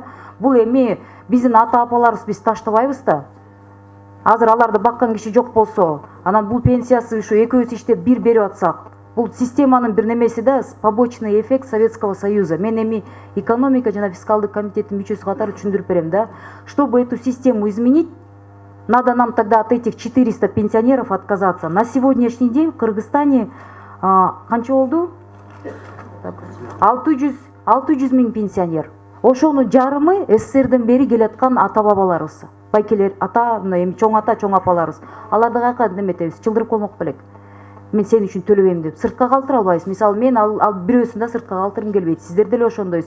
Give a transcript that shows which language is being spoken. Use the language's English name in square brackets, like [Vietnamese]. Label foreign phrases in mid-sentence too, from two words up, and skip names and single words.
[Kyrgyz] Бул эми биздин ата-апаларыбыз биз таштабайбыз да. Азыр аларды баккан киши жок болсо, анан бул пенсиясы ушу экөөбүз иштеп бир берип атсак, бул системанын бир немеси да, [Russian] побочный эффект Советского Союза. [Kyrgyz] Мен эми экономика жана фискалдык комитеттин мүчөсү катары түшүндүрүп берем да. [Russian] Чтобы эту систему изменить, надо нам тогда от этих 400 пенсионеров отказаться. На сегодняшний день в Кыргызстане [Kyrgyz] канча болду? 600 миң пенсионер. Ошону жарымы СССРден бери келаткан ата-бабаларыбыз. Байкелер, эми чоң ата, чоң апаларыбыз. Аларды кайка неметебиз, чылдырып коймок белек. Мен сен үчүн төлөбөйм деп сыртка калтыра албайбыз. Мисалы мен ал бирөөсүн да сыртка калтыргым келбейт. Сиздер деле ошондойсуз.